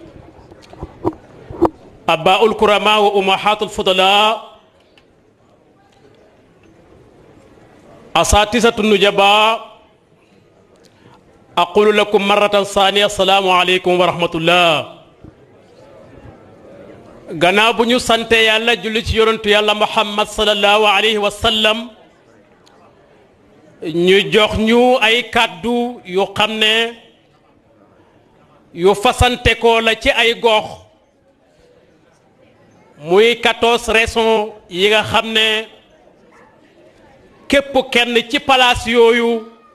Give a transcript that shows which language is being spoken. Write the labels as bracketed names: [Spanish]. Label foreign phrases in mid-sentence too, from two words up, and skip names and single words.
[Arabic] أباء الكرماء وأمهات الفضلاء أساتذة النجباء أقول لكم مرة ثانية السلام عليكم ورحمة الله [Wolof] gannaaw bu ñu sante yàlla julli ci yonentu yàlla Muhammad [Arabic] صلى الله عليه وسلم [Wolof] ñu jox ñu ay kàddu yu xam ne yu fasante ko la ci ay gox muy 14 régions yi nga xam ne képp kenn ci palaas yooyu